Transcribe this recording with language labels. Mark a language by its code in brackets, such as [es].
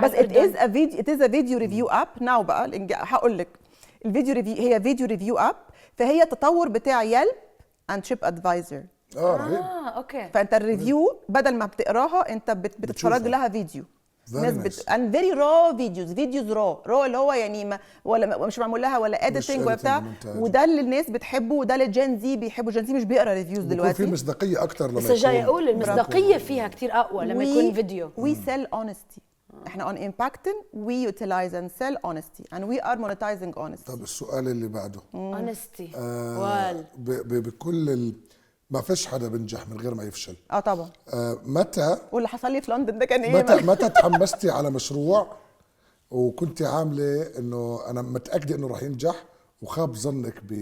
[ar] بس [en] it is a video review app now. [ar] بقى هقول لك الفيديو ريفيو، هي فيديو ريفيو اب، فهي تطور بتاع يلب اند شيب ادفايزر. اوكي. فانت الريفيو بدل ما بتقراها انت بتتفرج لها فيديو. ناس [en] and very raw [ar] فيديوز raw اللي هو يعني ولا مش معمول لها ولا اديتنج ولا بتاع، وده اللي الناس بتحبه، وده اللي جين زي بيحبوا. جين زي مش بيقرا ريفيوز دلوقتي، في مصداقيه اكتر لما بس جاي اقول المصداقيه فيها كتير اقوى لما يكون فيديو. [en] we sell honesty. [ar] احنا [en] on Impactin we utilize and sell honesty and we are monetizing honesty. [ar] طب السؤال اللي بعده [en] honesty [ar] بكل ما فيش حدا بنجح من غير ما يفشل. طبعا. متى واللي حصل لي في لندن ده كان ايه؟ متى تحمستي على مشروع وكنتي عامله انه انا متاكده انه راح ينجح وخاب ظنك